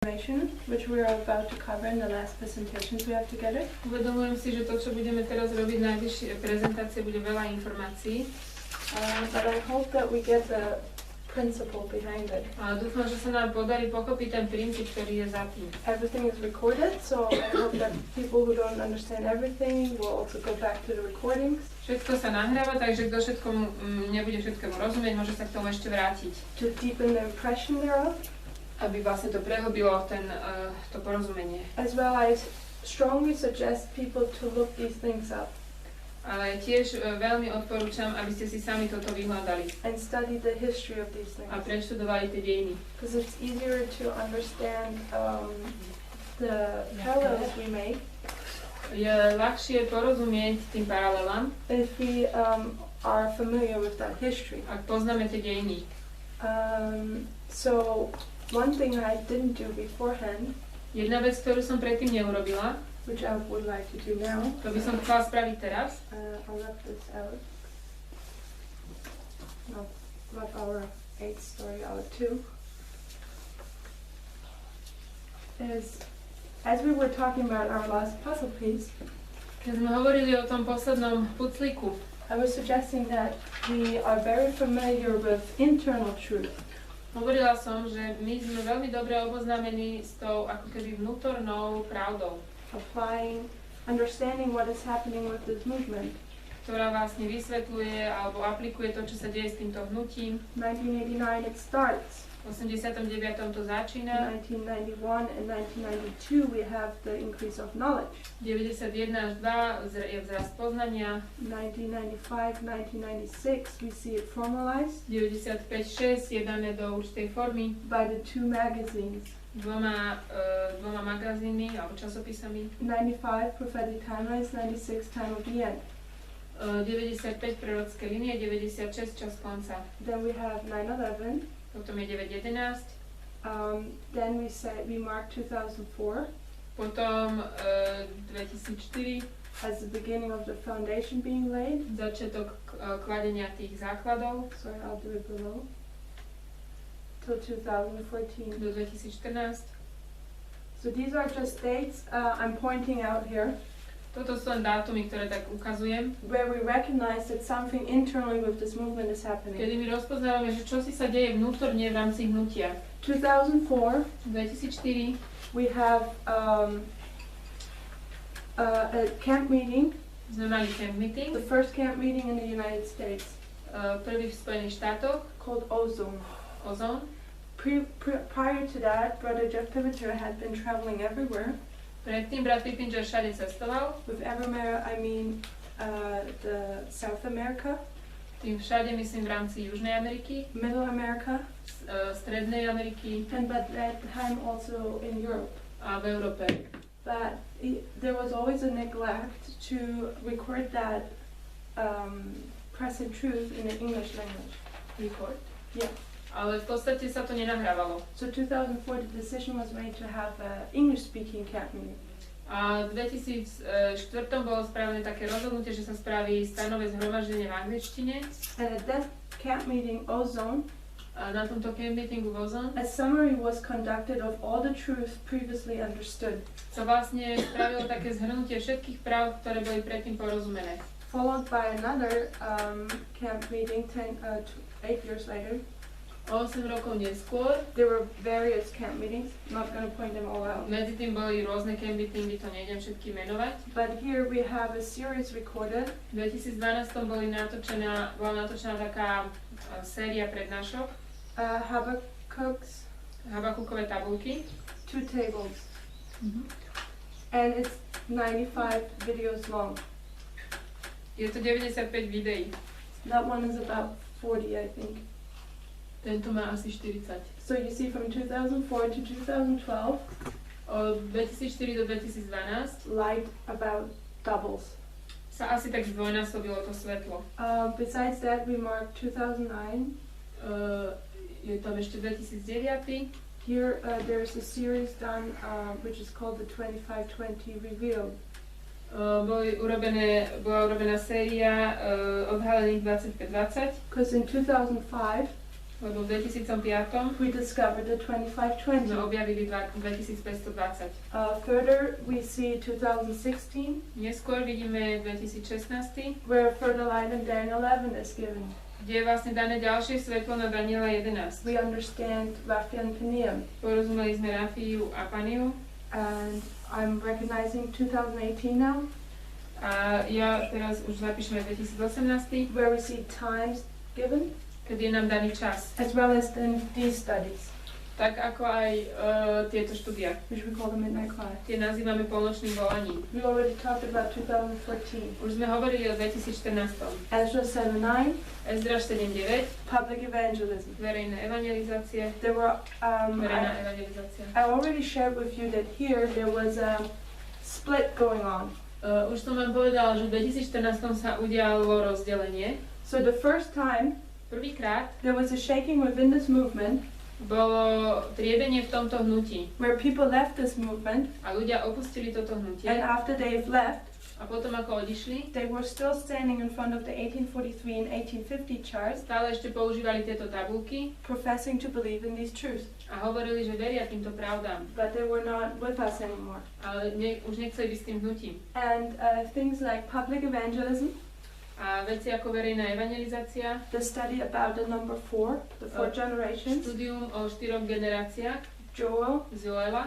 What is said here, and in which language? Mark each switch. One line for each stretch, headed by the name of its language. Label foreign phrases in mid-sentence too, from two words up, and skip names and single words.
English: which we are about to cover in the last presentations we have together.
Slovak: Uvedomujem si, že to, čo budeme teraz robiť, najvyššie prezentácie, bude veľa informácií.
English: But I hope that we get the principle behind it.
Slovak: A dúfam, že sa nám podarí pochopiť ten princíp, ktorý je za tým.
English: Everything is recorded, so I hope that people who don't understand everything will also go back to the recordings.
Slovak: Všetko sa nahráva, takže kto všetkomu nebude všetkému rozumieť, môže sa k tomu ešte vrátiť.
English: To deepen the impression thereof.
Slovak: Aby vlastne to prehlbilo to porozumenie.
English: As well, I strongly suggest people to look these things up.
Slovak: Ale tiež veľmi odporúčam, aby ste si sami toto vyhľadali.
English: And study the history of these things.
Slovak: A preštudovali tie dejiny.
English: Because it's easier to understand the parallels we make.
Slovak: Je ľahšie porozumieť tým paralelám,
English: if we are familiar with that history.
Slovak: Ak poznáme tie dejiny.
English: So one thing I didn't do beforehand.
Slovak: Jedna vec, ktorú som predtým neurobila,
English: which I would like to do now.
Slovak: To by som chcela spraviť teraz.
English: I'll left this out. No, left our 8th story out too. Is, as we were talking about our last puzzle piece,
Slovak: keď sme hovorili o tom poslednom puclíku,
English: I was suggesting that we are very familiar with internal truth.
Slovak: Hovorila som, že my sme veľmi dobre oboznámení s tou ako keby vnútornou pravdou.
English: Applying, understanding what is happening with this movement.
Slovak: Ktorá vlastne vysvetľuje alebo aplikuje to, čo sa deje s týmto hnutím.
English: 1989 it starts.
Slovak: V 89. to začína.
English: 1991 and 1992 we have the increase of knowledge.
Slovak: 91 až 2 je vzrast poznania.
English: 1995, 1996 we see it formalized.
Slovak: 95-6 je dané do určitej formy.
English: By the two magazines.
Slovak: Dvoma magazínmi alebo časopisami.
English: 95 prophetic timelines, 96 time of the end.
Slovak: 95 prorocké linie, 96 čas konca.
English: Then we have 9/11.
Slovak: Potom je 9/11.
English: Then we mark 2004.
Slovak: Potom 2004.
English: As the beginning of the foundation being laid.
Slovak: Začiatok kladenia tých základov.
English: Sorry, I'll do it below. Till 2014.
Slovak: Do 2014.
English: So these are just dates I'm pointing out here.
Slovak: Toto sú len dátumy, ktoré tak ukazujem.
English: Where we recognize that something internally with this movement is happening.
Slovak: Kedy my rozpoznávame, že čo si sa deje vnútorne v rámci hnutia.
English: 2004. We have a camp meeting.
Slovak: Sme mali
English: camp meeting. The first camp meeting in the United States.
Slovak: Prvý v Spojených štátoch.
English: Called Ozone.
Slovak: Ozone.
English: Prior to that, Brother Jeff Pivoter had been traveling everywhere.
Slovak: Predtým brat Pippinger všade cestoval.
English: With everywhere, I mean the South America.
Slovak: Tým všade myslím v rámci Južnej Ameriky.
English: Middle America.
Slovak: Strednej Ameriky.
English: And by that time also in Europe.
Slovak: A v Európe.
English: But there was always a neglect to record that present truth in the English language. Record? Yeah.
Slovak: Ale v podstate sa to nenahrávalo.
English: So 2004 the decision was made to have an English-speaking camp meeting.
Slovak: A v 2004 bolo spravené také rozhodnutie, že sa spraví stanové zhromaždenie v angličtine.
English: And at that camp meeting, Ozone,
Slovak: a na tomto
English: camp meetingu
Slovak: v Ozone,
English: a summary was conducted of all the truth previously understood.
Slovak: Sa vlastne spravilo také zhrnutie všetkých práv, ktoré boli predtým porozumené.
English: Followed by another camp meeting 8 years later.
Slovak: 8 rokov neskôr.
English: There were various camp meetings. I'm not going to point them all out.
Slovak: Medzi tým boli rôzne
English: camp meetingy,
Slovak: to nejdem všetky menovať.
English: But here we have a series recorded.
Slovak: V 2012 bola natočená taká séria prednášok. Habakukové tabulky.
English: 2 tables. And it's 95 videos long.
Slovak: Je to 95 videí.
English: That one is about 40, I think.
Slovak: Tento má asi 40.
English: So you see from 2004 to 2012,
Slovak: od 2004 do 2012
English: light about doubles.
Slovak: Sa asi tak zdvojnásobilo to svetlo.
English: Besides that, we mark 2009.
Slovak: Je tam ešte 2009.
English: Here there's a series done which is called the 2520 Revealed.
Slovak: Bola urobená séria odhalených 2520.
English: Because in 2005
Slovak: Lebo v 2005
English: we discovered the 2520.
Slovak: sme objavili 2520.
English: Further, we see 2016,
Slovak: Neskôr vidíme 2016,
English: where further light in Daniel 11 is given.
Slovak: kde je vlastne dané ďalšie svetlo na Daniela 11.
English: We understand Raphi and Peniam,
Slovak: Porozumeli sme Rafiu a Paniu
English: and I'm recognizing 2018 now,
Slovak: a ja teraz už zapíšeme 2018,
English: where we see times given,
Slovak: keď je nám daný čas.
English: as well as in these studies,
Slovak: Tak ako aj tieto štúdia.
English: which we call the Midnight Cry.
Slovak: Tie nazývame polnočným volaním.
English: We already talked about 2014.
Slovak: Už sme hovorili o 2014.
English: Ezra 7:9,
Slovak: Ezra 7.9,
English: public evangelism.
Slovak: verejné evangelizácie,
English: There were,
Slovak: verejná evangelizácia.
English: I already shared with you that here there was a split going on.
Slovak: Už som vám povedala, že v 2014 sa udialo rozdelenie.
English: So the first time
Slovak: Prvýkrát
English: there was a shaking within this movement,
Slovak: bolo triebenie v tomto hnutí
English: where people left this movement,
Slovak: a ľudia opustili toto hnutie
English: and after they've left,
Slovak: a potom ako odišli,
English: they were still standing in front of the 1843 and 1850 charts,
Slovak: stále ešte používali tieto tabulky
English: professing to believe in these truths.
Slovak: a hovorili, že veria týmto pravdám,
English: But they were not with us anymore.
Slovak: ale už nechceli byť s tým hnutím.
English: And things like public evangelism,
Slovak: A veci ako verejná evangelizácia,
English: the study about the number 4, the 4 generations,
Slovak: štúdium o 4 generáciách
English: Joel,
Slovak: z Joela,